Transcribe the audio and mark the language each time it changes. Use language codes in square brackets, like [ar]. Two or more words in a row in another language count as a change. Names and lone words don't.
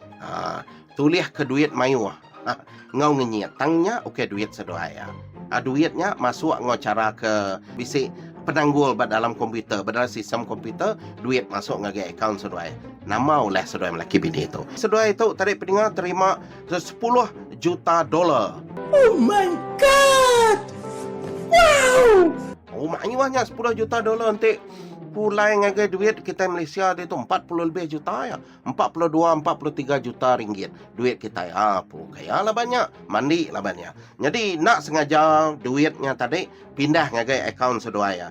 [iba] Tulis ke duit mayu. Ngau ngenyit. Tangnya okey duit sedoaya. Duitnya masuk ngau cara ke bisik penanggul dalam komputer, dalam sistem komputer, duit masuk ngagai akaun sedoaya. Nama oleh sedoaya melaki bini itu. Sedoaya itu tadi pendengar terima $10 juta. [en] Oh my god! Wow! [iba] Maknanya $10 juta nanti pulai ngagai duit kita Malaysia itu 40 lebih juta ya. 42, 43 juta ringgit duit kita ya. Kaya lah banyak, mandi lah banyak. Jadi nak sengaja duitnya tadi pindah ngagai akaun sedoaya.